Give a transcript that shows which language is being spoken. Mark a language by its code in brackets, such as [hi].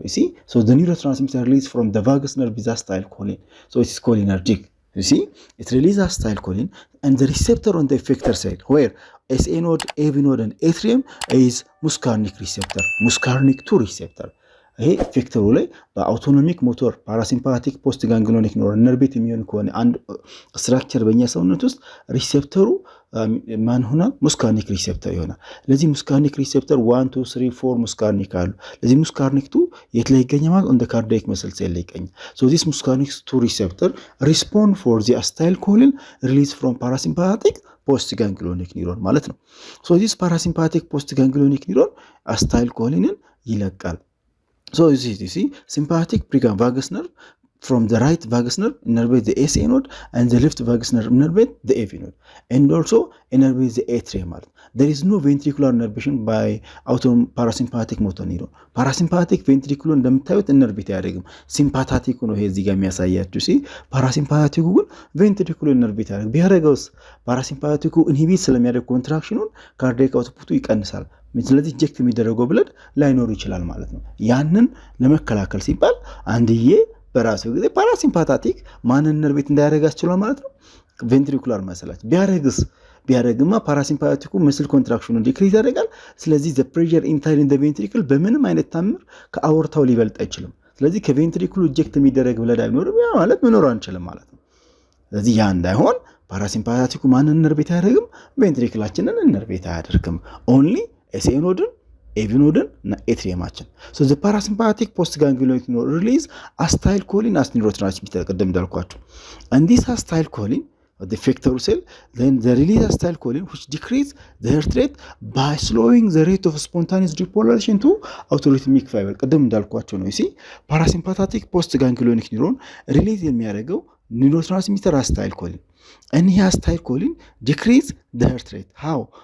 [en] you see so the neurotransmitter released from the vagus nerve is acetylcholine so it is cholinergic. you see it releases acetylcholine and the receptor on the effector side where SA node, AV node and atrium is muscarinic receptor, muscarinic 2 receptor. [am] ይሄ ኢፌክተሩ ላይ በአውቶኖሚክ ሞተር ፓራሲምፓቲክ ፖስት ጋንግሊዮኒክ ነርቭ የሚሆን ከሆነ አንድ ስትራክቸር በእኛ ሰውነት ውስጥ ሪሴፕተሩ ማን ሆናል ሙስካርኒክ ሪሴፕተር ይሆናል። ለዚህ ሙስካርኒክ ሪሴፕተር 1 2 3 4 ሙስካርኒክ አሉ። ለዚህ ሙስካርኒክ 2 የት ላይ ይገኛል ማለት on the cardiac muscle cell ላይ ይገኛል። [en] so this muscarinic 2 receptor respond for the acetylcholine release from parasympathetic ፖስት ጋንግሊዮኒክ ኒውሮን [am] ማለት ነው። [en] ሶ ዚስ ፓራሲምፓቲክ ፖስት ጋንግሊዮኒክ ኒውሮን [am] አስታይል ኮሊንን ይለቃል። [en] ሶ ዩ ሲ ሲምፓቲክ ፕሪጋን ቫገስ ነርቭ from the right vagus nerve innervate the AC node and the left vagus nerve innervate the AV node and also innervate the atrium. There is no ventricular innervation by autonomic parasympathetic motor neuron. [am] Parasympathetic ventricular እንደምታዩት ኢነርቬት ያደርግም ሲምፓታቲክ ነው። ይሄ እዚህ ጋር የሚያሳያችሁ ሲ ፓራሲምፓቲኩ ግን ቬንትሪኩላር ኢነርቬት ያደርግ ቢያደርገውስ ፓራሲምፓቲኩ ኢንሂቢት ስለሚያደርግ ኮንትራክሽኑን ካርዲያክ አውትፑቱ ይቀንሳል። ስለዚህ ኢንጀክት የሚደረገው ብለድ ላይኖር ይችላል ማለት ነው። ያንን ለመከላከል ሲባል አንድዬ በራሱ ጊዜ ፓራሲምፓታቲክ ማንን ኢነርቬት እንዳያደርግ ያስችላል ማለት ነው። ቬንትሪኩላር መሰላች ቢያደርግማ ፓራሲምፓቲኩ መስል ኮንትራክሽኑን ዲክሪዝ ያደርጋል። ስለዚህ [en] ዘ ፕሬሸር ኢንሳይድ ኢን ዘ ቬንትሪክል [am] በምንም አይነት ታምር ከአወርታው ሊበልጥ አይችልም። ስለዚህ ከቬንትሪክሉ ኢንጀክት የሚደረግ ብለድ አይኖርም፣ ያ ማለት መኖር አንችልም ማለት ነው። ስለዚህ ያ እንዳይሆን ፓራሲምፓታቲኩ ማንን ኢነርቬት አያደርግም? ቬንትሪክላችንን ኢነርቬት አያደርግም። ኦንሊ ኤስኤ ኖድን AV nodን እና ኤትሪየማችን። [en] so the parasympathetic postganglionic node release acetylcholine as neurotransmitter ቀደም እንዳልኳችሁ and this acetylcholine the effector cell then the release acetylcholine which decrease the heart rate by slowing the rate of spontaneous depolarization to autorhythmic fiber [am] ቀደም እንዳልኳችሁ ነው። [en] see parasympathetic postganglionic neuron release የሚያደርገው neurotransmitter acetylcholine and he acetylcholine decrease the heart rate. How?